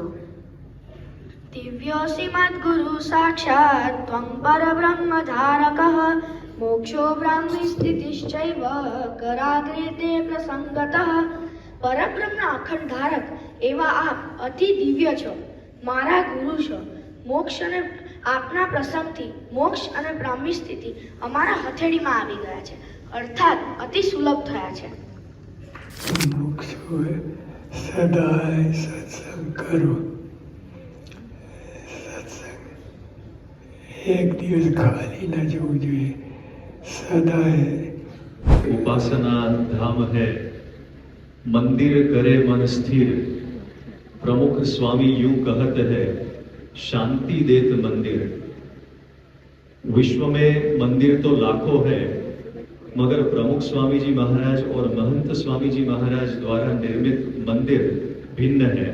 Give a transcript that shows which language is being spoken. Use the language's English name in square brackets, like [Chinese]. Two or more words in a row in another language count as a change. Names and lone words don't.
[Sanskrit] दिव्योऽसीमद् गुरु साक्षात् त्वं परब्रह्म धारकः मोक्षो ब्राह्मी स्थितिश्चैव कराग्रे ते प्रसङ्गतः [Gujarati] પરબ્રહ્મના અખંડ ધારક એવા આપ અતિ દિવ્ય છો, મારા ગુરુ છો. મોક્ષ અને આપના પ્રસંગથી મોક્ષ અને બ્રાહ્મી સ્થિતિ અમારા હથેળીમાં આવી ગયા છે, અર્થાત અતિ સુલભ થયા છે. મુક્ષોએ સદાય સત્સંગ કરો. સત્સંગ એક દિવસ ખાલી ન જવું જોઈએ, સદાય. [Hindi] उपासना धाम है, मंदिर करे मन स्थिर. प्रमुख स्वामी यूं कहत है, शांति देत मंदिर. विश्व में मंदिर तो लाखों है, मगर प्रमुख स्वामी जी महाराज और महंत स्वामी जी महाराज द्वारा निर्मित मंदिर भिन्न है.